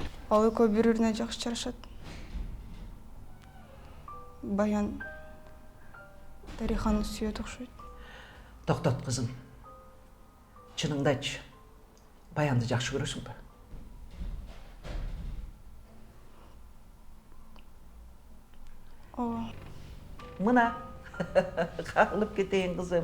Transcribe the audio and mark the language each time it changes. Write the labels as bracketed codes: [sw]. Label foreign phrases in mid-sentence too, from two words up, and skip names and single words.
[ky] Ал экөө бири-бирине жакшы жарашат. Баян Дариханы сүйөт окшойт. [kk] Тоқтат қызым. Чыныңды айтшы. Баянды жақсы көресің бе? [ky] Ооба. [kk] Мына қағылып кетейін қызым.